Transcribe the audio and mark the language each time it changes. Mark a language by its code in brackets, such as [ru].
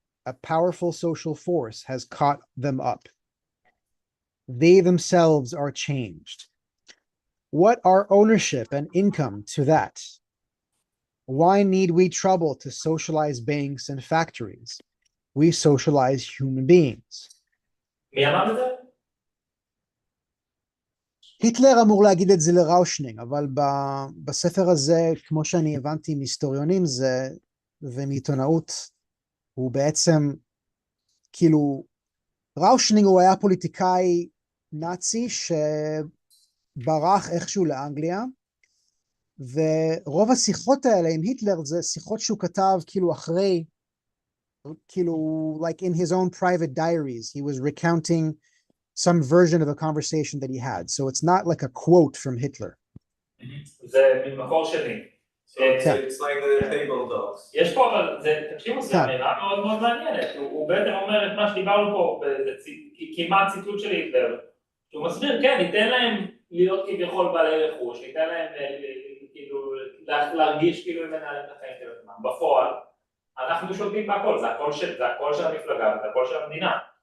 [en] A powerful social force has caught them up. They themselves are changed. What are ownership and income to that? Why need we trouble to socialize banks and factories? We socialize human beings. [he] מי אמר את זה? היטלר אמור להגיד את זה לראושנינג, אבל בספר הזה, כמו שאני הבנתי מהיסטוריונים ומעיתונאות, הוא בעצם, כאילו, ראושנינג הוא היה פוליטיקאי נאצי שברח איכשהו לאנגליה, ורוב השיחות האלה עם היטלר זה שיחות שהוא כתב כאילו אחרי, כאילו, [en] like in his own private diaries, he was recounting some version of a conversation that he had. So it's not like a quote from Hitler. [he] זה ממקור שני. [en] So it's like the table talks. [he] יש פה, אבל תקשיבו, זו אמירה מאוד מאוד מעניינת. הוא בעצם אומר את מה שדיברנו פה, כמעט ציטוט של היטלר. הוא מסביר, כן, ניתן להם להיות כביכול בעלי רכוש, ניתן להם כאילו להרגיש כאילו הם מנהלים את החיים של עצמם. בפועל, אנחנו שולטים בהכל, זה הכל של המפלגה, זה הכל של המדינה.